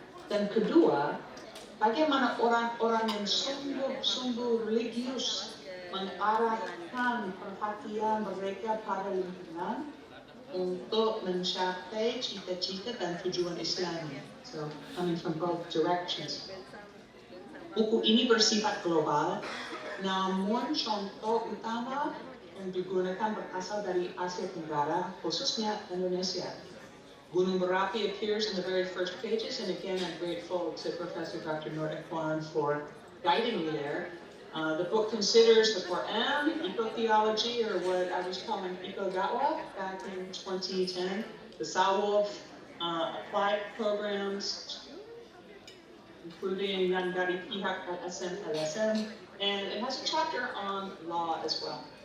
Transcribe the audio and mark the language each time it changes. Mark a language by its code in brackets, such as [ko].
[id] Dan kedua, bagaimana orang-orang yang sungguh-sungguh religius mengarahkan perhatian mereka pada lingkungan untuk mencapai cita-cita dan tujuan Islami. [en] So, coming from both directions. [id] Buku ini bersifat global, namun contoh utama yang digunakan berasal dari Asia Tenggara, khususnya Indonesia. [en] Gunung Merapi appears in the very first pages, and again, I'm grateful to Professor Dr. Nur Ikhwan for guiding me there. The book considers the Quran, eco-theology, or what I was calling eco-da'wah back in 2010, the Sawaf, applied programs, including [id] dari pihak LSM, [en] and it has a chapter on law as well.